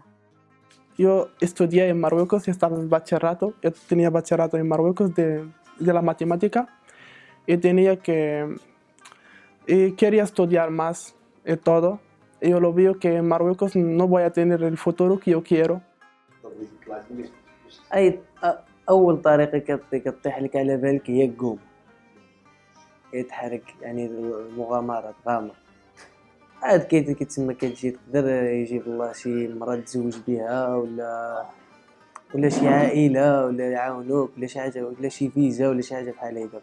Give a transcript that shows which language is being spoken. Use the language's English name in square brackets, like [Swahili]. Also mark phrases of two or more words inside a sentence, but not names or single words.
[Spanish] Yo estudié en Marruecos y estaba en bachillerato. Yo tenía bachillerato en Marruecos de la matemática. Y quería estudiar más y todo. Y yo lo veo que en Marruecos no voy a tener el futuro que yo quiero. [Arabic] أي أول طريقة كتطيح لك على بالك هي قوم، هي تحرك يعني المغامرة تغامر. عاد كيتسمى كتجي تقدر يجيب الله شي مرة تزوج بها ولا شي عائلة ولا يعاونوك ولا شي حاجة ولا شي فيزا ولا شي حاجة بحال هكا.